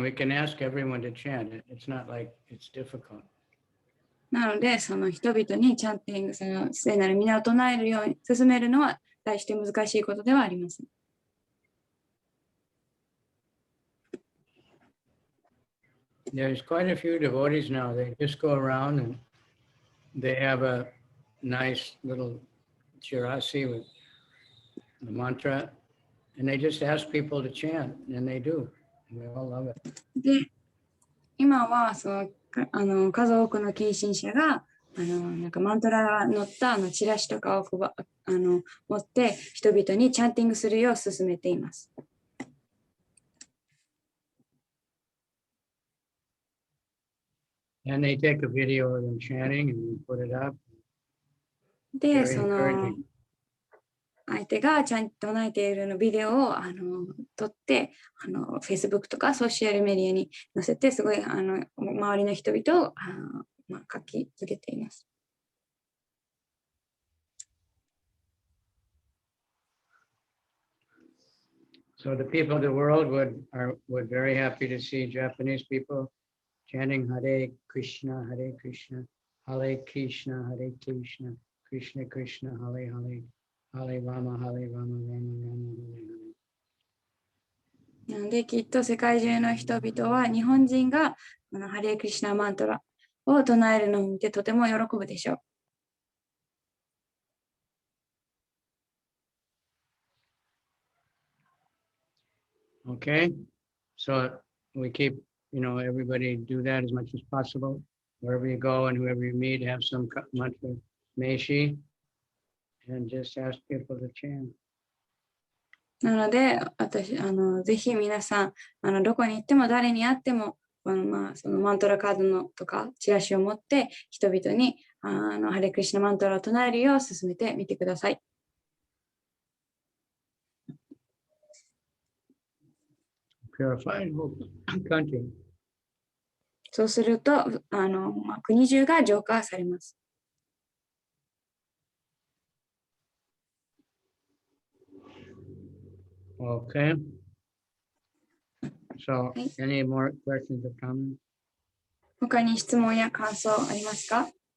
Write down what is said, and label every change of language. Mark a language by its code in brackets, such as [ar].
[en] We can ask everyone to chant it. It's not like it's difficult. [ja] なので、その人々にチャンティング、その聖なる皆を唱えるように進めるのは大して難しいことではありません。 [en] There's quite a few devotees now. They just go around and they have a nice little chirasi with the mantra, and they just ask people to chant, and they do. And we all love it. [ja] で、今はそう数多くの近親者がなんかマントラが載ったチラシとかを持って人々にチャンティングするよう勧めています。 [en] And they take a video of them chanting and put it up. [ja] で、その相手がちゃんと唱えているのビデオを撮ってFacebook とかソーシャルメディアに載せてすごい周りの人々を書きつけています。 [en] So the people of the world would very happy to see Japanese people chanting Hare Krishna, Hare Krishna, Hare Krishna, Hare Krishna, Krishna Krishna, Hare Hare, Hare Rama, Hare Rama, Rama Rama, Hare Hare. [ja] なのできっと世界中の人々は日本人がハレークリシュナマントラを唱えるのを見てとても喜ぶでしょう。 [en] Okay, so we keep, everybody do that as much as possible. Wherever you go and whoever you meet, have some mantra meshi and just ask people to chant. [ja] なので、ぜひ皆さん、どこに行っても誰に会っても、そのマントラカードのとかチラシを持って人々にハレクリシュナマントラを唱えるよう進めてみてください。 [en] Purified country. [ja] そうすると、国中が浄化されます。 [en] Okay. So, any more questions or comments? [ja] 他に質問や感想ありますか？